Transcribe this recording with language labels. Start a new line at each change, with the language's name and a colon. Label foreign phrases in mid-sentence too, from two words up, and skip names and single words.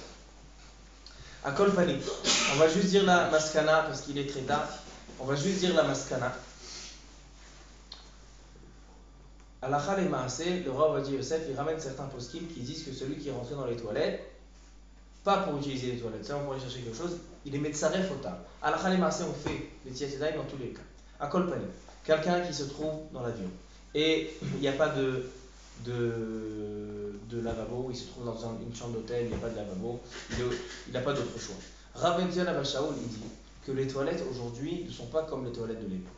French: À
Hebrew: כל פנים,
French: on va juste dire la maskana parce qu'il est très tard. On va juste dire la maskana.
Hebrew: הלכה למעשה,
French: le roi Ovadia Yosef, il ramène certains poskim qui disent que celui qui est rentré dans les toilettes, pas pour utiliser les toilettes, seulement pour aller chercher quelque chose, il est
Hebrew: מצרף אותם. הלכה למעשה,
French: on fait les
Hebrew: נטילת ידיים
French: dans tous les cas. À
Hebrew: כל פנים,
French: quelqu'un qui se trouve dans l'avion et il n'y a pas de lavabo, il se trouve dans une chambre d'hôtel, il n'y a pas de lavabo, il n'a pas d'autre choix. Rav Ben Zion Abba Shaul, il dit que les toilettes aujourd'hui ne sont pas comme les toilettes de l'époque.